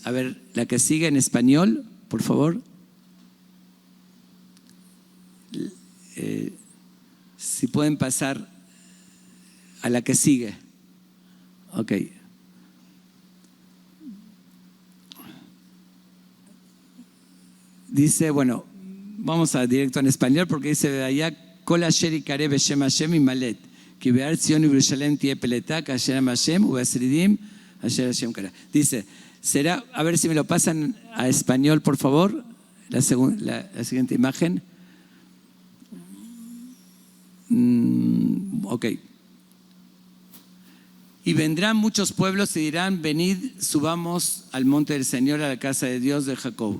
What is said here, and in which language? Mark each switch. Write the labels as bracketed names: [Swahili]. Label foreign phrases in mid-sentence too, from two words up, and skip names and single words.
[Spanish] A ver, la que sigue en español, por favor. Si pueden pasar a la que sigue. Ok. Dice, bueno, vamos a directo en español porque dice allá, [Hebrew] כל אשר יקרא בשם השם ימלט כי בהר ציון ירושלים תהיה פליטה כאשר השם ובשרידים אשר השם קרא. [Spanish] Dice, será, a ver si me lo pasan a español, por favor, la siguiente imagen. Ok. Y vendrán muchos pueblos y dirán, venid, subamos al monte del Señor, a la casa de Dios de Jacob.